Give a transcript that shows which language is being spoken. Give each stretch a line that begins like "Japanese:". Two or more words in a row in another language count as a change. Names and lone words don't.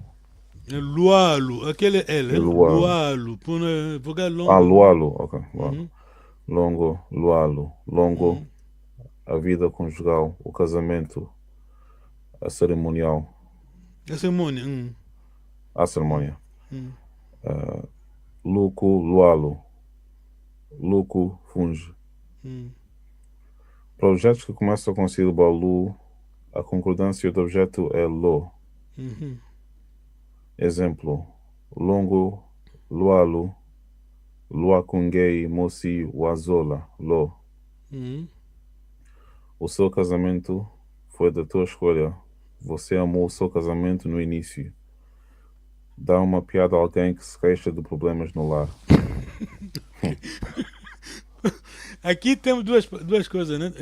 Portuguese: Lualo, aquele L, E lualo. lualo, porque é Ah, longo.
Kimbundu: lualo, ok. Lualo.
Portuguese: Uhum.
Kimbundu: Longo, lualo.
Portuguese: Longo, a vida conjugal, o casamento, a cerimonial, A cerimônia. a cerimônia. Hum.
Kimbundu: Luco, lualo. Luco, funge.
Portuguese: Hum. Para objetos que começam com a sílaba lu, a concordância do objeto é lo. Uhum. Exemplo: longo,
Kimbundu: lualo, luacungei, moci, wazola,
Portuguese: lo. Uhum. O seu casamento foi da tua escolha. Você amou o seu casamento no início. Dá uma piada a alguém que se queixa de problemas no lar. Aqui temos duas coisas, né?